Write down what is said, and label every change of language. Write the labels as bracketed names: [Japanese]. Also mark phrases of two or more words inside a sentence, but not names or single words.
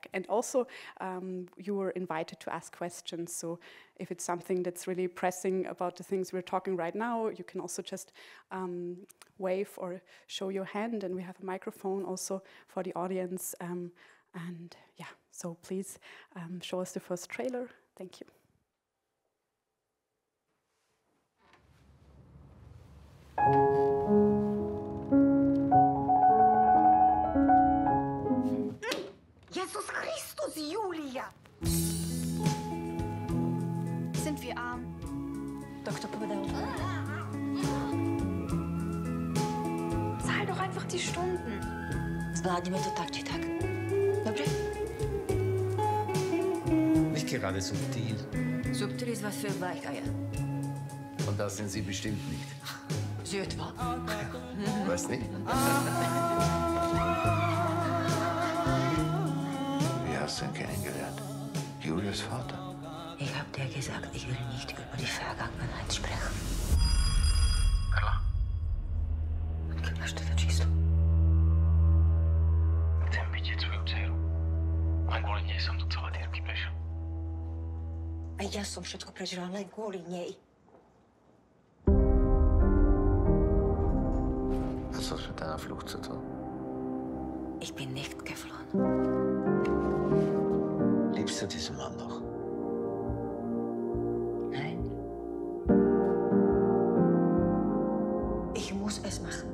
[English] And also, you were invited to ask questions, so if it's something that's really pressing about the things we're talking right now, you can also just wave or show your hand, and we have a microphone also for the audience. And yeah, so please show us the first trailer. Thank you. [German] Jesus Christus, Julia! Sind wir arm? [Slovak] Doktor povedal. [German] Zahl doch einfach die Stunden. [Slovak] Zvládneme to tak či tak. Dobře? [German] Nicht gerade subtil. Subtil ist was für Weicheier. Und das sind Sie bestimmt nicht. Sie etwa? Was nicht? Wie hast du ihn kennengelernt? Julias Vater? Ich hab dir gesagt, ich will nicht über die Vergangenheit sprechen. Perla? [Slovak] Máš teda číslo? Chcem vidieť svoju dceru. Len kvôli nej som tu celé dierky prešiel. A ja som všetko prežila len kvôli nej. [German] Hast du was mit deiner Flucht zu tun? Ich bin nicht geflohen. Liebst du diesen Mann noch? Nein. Ich muss es machen.